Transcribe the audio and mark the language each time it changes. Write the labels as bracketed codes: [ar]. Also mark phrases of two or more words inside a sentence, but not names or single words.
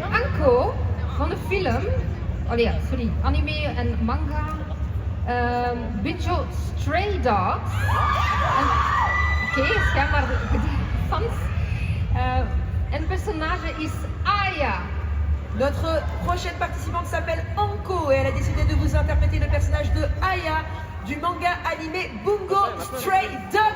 [nl] Anko van de film, anime en manga, Bijo Stray Dogs. Oké, schijnbaar de fans. En het personage is Aya. [fr] Notre prochaine participante s'appelle Anko et elle a décidé de vous interpréter le personnage de Aya du manga animé Bungo Stray Dogs.